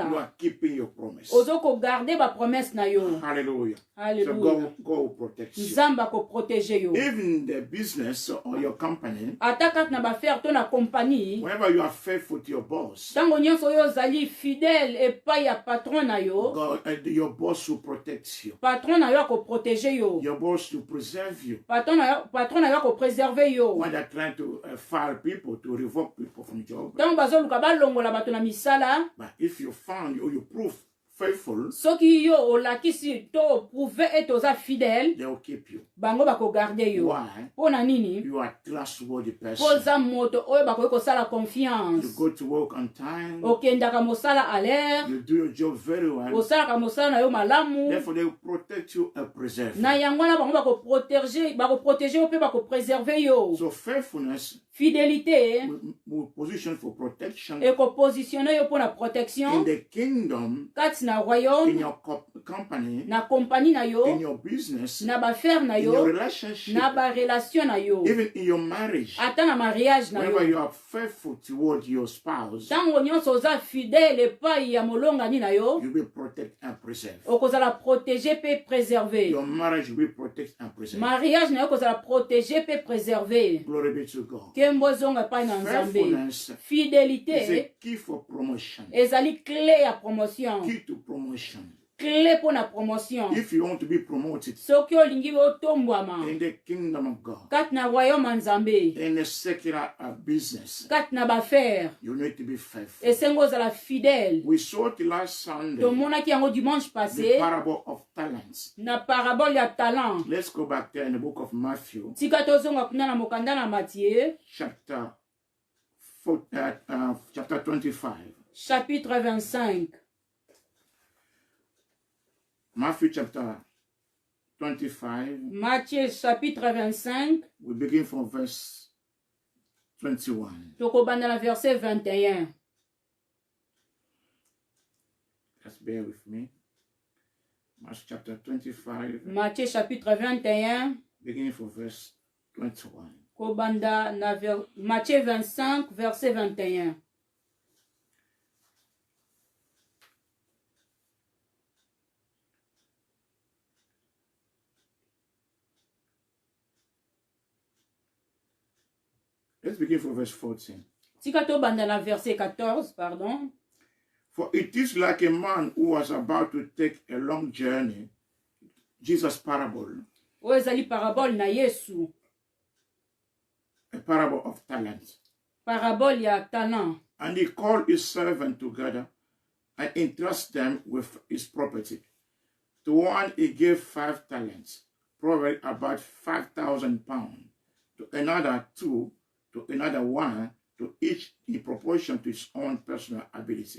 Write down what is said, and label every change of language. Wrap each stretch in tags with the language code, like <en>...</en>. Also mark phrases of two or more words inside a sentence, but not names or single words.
<en>are keeping your promise.</en> <ln>Ozokogarde ba promesse na yo.</ln> <en>Hallelujah. So</en> <ln>Alléluia.</ln> <en>God will protect you.</en> <ln>Nzambe akoprotege yo.</ln> <en>Even the business or your company,</en> <ln>Ata kati na bafere to na compagnie,</ln> <en>whenever you are faithful to your boss,</en> <ln>ntango nyonso oyo ozali fidèle epai ya patron na yo,</ln> <en>God, your boss will protect you.</en> <ln>patron na yo akoprotege yo.</ln> <en>Your boss will preserve you.</en> <ln>Patron na yo akopreserve yo.</ln> <en>When they're trying to fire people, to revoke people from job.</en> <ln>Ntango bazoluka balongola bato na misala,</ln> <en>But if you found or you prove faithful,</en> <ln>soki yo olakisi to oprouve ete oza fidèle,</ln> <en>they will keep you.</en> <ln>bango bakogarde yo.</ln> <en>Why?</en> <ln>Po na nini?</ln> <en>You are a trustworthy</en> <ln>Po</ln> <en>person.</en> <ln>oza moto oyo bakoki kosala</ln> <en>You</en> <ln>confiance.</ln> <en>go to work on time.</en> <ln>Okendaka mosala</ln> <fr>à l'heure,</fr> <en>You do your job very well.</en> <ln>osalaka mosala na yo malamu.</ln> <en>Therefore, they will protect you and preserve</en> <ln>Na</ln> <en>you.</en> <ln>yango wana bango bakoprotege yo mpe bakopreserve yo.</ln> <en>So faithfulness</en> <ln>Fidélité</ln> <en>will position for protection</en> <ln>ekopositionne yo mpo na</ln> <en>in</en> <ln>protection</ln> <en>the kingdom,</en> <ln>kati na</ln> <en>in</en> <ln>royaume,</ln> <en>your company,</en> <ln>na kompani na</ln> <en>in</en> <ln>yo,</ln> <en>your business,</en> <ln>na bafere na</ln> <en>in your</en> <ln>yo,</ln> <en>relationship,</en> <ln>na barelation na yo,</ln> <en>even in your marriage.</en> <ln>ata na mariage na</ln> <en>Whenever</en> <ln>yo.</ln> <en>you are faithful toward your spouse,</en> <ln>Ntango nyonso oza fidèle epai ya molongani na yo,</ln> <en>you will protect and preserve.</en> <ln>okozala protégé mpe préservé.</ln> <en>Your marriage will protect and preserve.</en> <ln>Mariage na yo okozala protégé mpe préservé.</ln> <en>Glory be to God.</en> <ln>Kembo ezonga epai na Nzambe.</ln> <en>Faithfulness is</en> <ln>Fidélité</ln> <en>a key for promotion.</en> <ln>ezali clé ya promotion.</ln> <en>Key to promotion.</en> <ln>Clé mpo na promotion.</ln> <en>If you want to be promoted</en> <ln>Soki olingi otombwama</ln> <en>in the kingdom of God,</en> <ln>kati na royaume ya Nzambe,</ln> <en>in the secular business,</en> <ln>kati na bafere,</ln> <en>you need to be faithful.</en> <ln>esengo ozala fidèle.</ln> <en>We saw it last Sunday,</en> <ln>Tomonaki yango dimanche</ln> <en>the</en> <ln>passé</ln> <en>parable of talents.</en> <ln>na parabole ya talent.</ln> <en>Let's go back there in the book of Matthew,</en> <ln>Tika tozonga kuna na mokanda na Matthieu,</ln> <en>chapter 25.</en> <ln>chapitre 25.</ln> <en>Matthew chapter 25,</en> <ln>Matthieu chapitre 25,</ln> <en>we begin from verse 21.</en> <ln>tokobanda na verset 21.</ln> <en>Just bear with me. Matthew chapter 25,</en> <ln>Matthieu chapitre 21,</ln> <en>beginning from verse 21.</en> <ln>kobanda na Matthieu 25, verset 21.</ln> <en>Let's begin from verse 14.</en> <ln>Tika tobanda na verset 14, pardon.</ln> <en>For it is like a man who was about to take a long journey, Jesus' parable,</en> <ln>Oyo ezali parabole na Yesu,</ln> <en>a parable of talents.</en> <ln>parabole ya talent.</ln> <en>And he called his servants together and entrusted them with his property. To one he gave 5 talents, probably about 5,000 pounds, to another 2, to another 1, to each in proportion to his own personal ability.</en>